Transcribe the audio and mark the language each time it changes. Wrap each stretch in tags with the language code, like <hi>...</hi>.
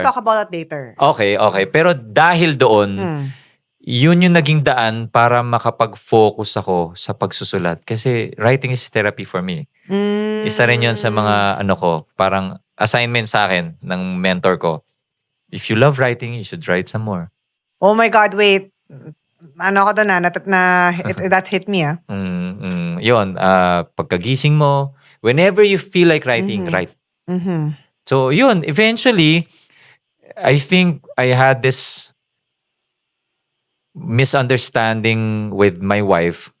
<en>We'll talk about that later.</en> <tl>Okay. Pero dahil doon, yun yung naging daan para makapag-focus ako sa pagsusulat.</tl> <en>Kasi writing is therapy for me.</en> <tl>Isa rin yun sa mga parang assignment sa akin ng mentor ko.</tl> <en>If you love writing, you should write some more. Oh my God, wait.</en> <tl>Ako doon</tl> <en>that hit me</en> <tl>Yun, pagkagising mo,</tl> <en>whenever you feel like writing, write. So yun, eventually, I think I had this misunderstanding with my wife.</en>